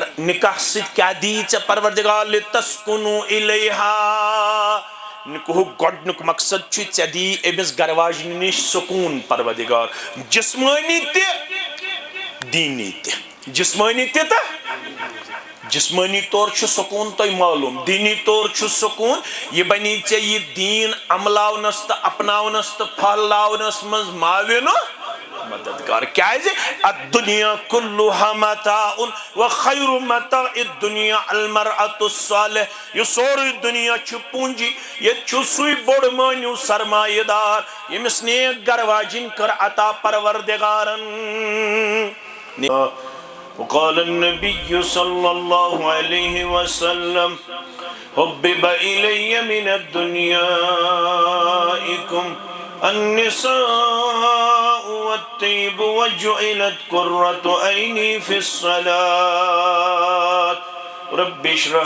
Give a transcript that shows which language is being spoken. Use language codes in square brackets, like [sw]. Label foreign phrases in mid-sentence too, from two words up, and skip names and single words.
[ks] نکاح سۭتۍ کیا دی ژےٚ پروردگار [ar] لتسکُنوٗ الیہا [ks] نکاحُک گۄڈنیُک مقصد چھُ ژےٚ دی أمِس گھر واجنہِ نِش سکوٗن پروردگار جسمٲنی تہِ دیٖنی تہِ جسمٲنی تہِ تہٕ جسمٲنی طور چھُ سکوٗن تۄہہِ معلوٗم دیٖنی طور چھُ سکوٗن یہ بنی ژےٚ یہِ دیٖن عملاونس تہٕ اپناونس تہٕ پھہلاونس منٛز معاوِن مددگار کیازِ [ar] الدنیا کلها متاع وخیر متاع الدنیا المرأة الصالح [ks] یہ سورُے دنیا چھُ پوٗنٛجی ییٚتہِ چھُ سُے بوٚڑ مٲنِو سرمایہ دار ییٚمِس نیک گھر واجِنۍ کٔر عطا پروردگارن [ar] وقال النبي صلى الله عليه وسلم حبب إلي من الدنيا النساء والطيب وجعلت قرة عيني في الصلاة رب اشرح